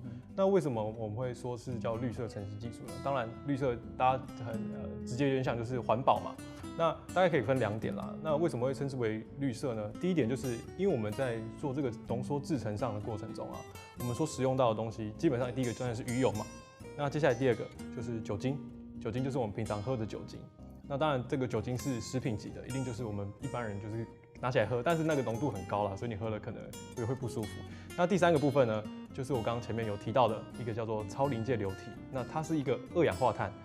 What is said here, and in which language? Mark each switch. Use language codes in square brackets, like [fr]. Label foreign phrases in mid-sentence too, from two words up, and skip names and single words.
[zh] 那為什麼我們會說是叫綠色晨曦技術呢？當然，綠色大家很直接聯想就是環保嘛。那大概可以分2點啦。那為什麼會稱之為綠色呢？第一點就是因為我們在做這個濃縮製程上的過程中啊，我們所使用到的東西，基本上第一個當然是魚油嘛。那接下來第2 個就是酒精，酒精就是我們平常喝的酒精。那當然，這個酒精是食品級的，一定就是我們一般人就是拿起來喝，但是那個濃度很高啦，所以你喝了可能也會不舒服。那第3個部分呢，就是我剛剛前面有提到的一個叫做超臨界流體，那它是一個二氧化碳。